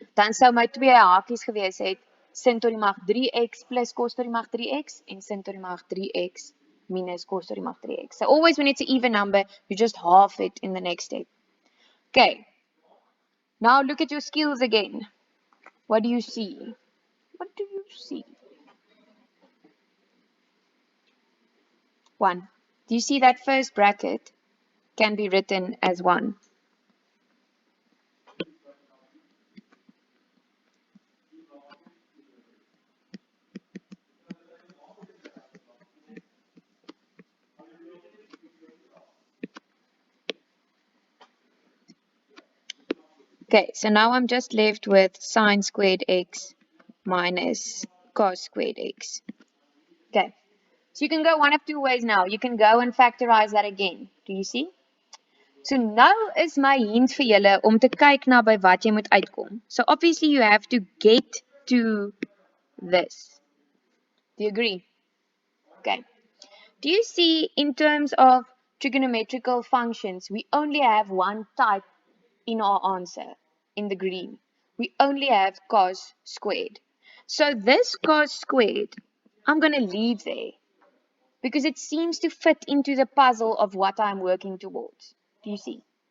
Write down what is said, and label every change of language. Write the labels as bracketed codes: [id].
[af] Dan sou my twee hakies gewees het sin tot die mag 3x plus cos tot die mag 3x en sin tot die mag 3x minus cos tot die mag 3x. [en] So always when it's an even number, you just halve it in the next step. Okay. Now look at your skills again. What do you see? What do you see? 1. Do you see that first bracket can be written as 1? Okay, so now I'm just left with sine squared x minus cos squared x. Okay, so you can go one of two ways now. You can go and factorize that again. Do you see? [af] So nou is my hint vir julle om te kyk na by wat jy moet uitkom. [en] So obviously you have to get to this. Do you agree? Okay. Do you see in terms of trigonometrical functions, we only have one type in our answer, in the green. We only have cos squared. So this cos squared, I'm going to leave there because it seems to fit into the puzzle of what I'm working towards. Do you see?